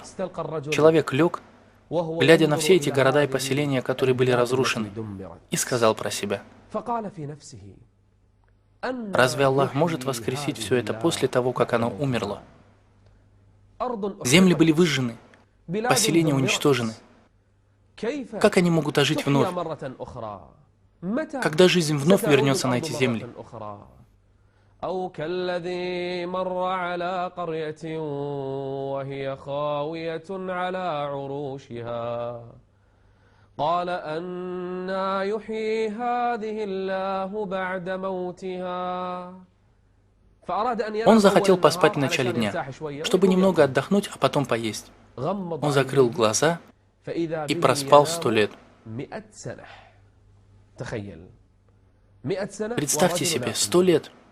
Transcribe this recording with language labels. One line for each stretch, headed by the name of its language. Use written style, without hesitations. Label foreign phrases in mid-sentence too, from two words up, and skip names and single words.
Russian: Человек лег, глядя на все эти города и поселения, которые были разрушены, и сказал про себя: «Разве Аллах может воскресить все это после того, как оно умерло? Земли были выжжены, поселения уничтожены. Как они могут ожить вновь? Когда жизнь вновь вернется на эти земли?»
Arabic: أو كالذي مر على قرية وهي خاوية على عروشها قال أنى يحيي هذه الله بعد موتها.
Russian: Он захотел поспать в начале дня, чтобы немного отдохнуть, а потом поесть. Он закрыл глаза и проспал 100 лет. Представьте себе, 100 лет.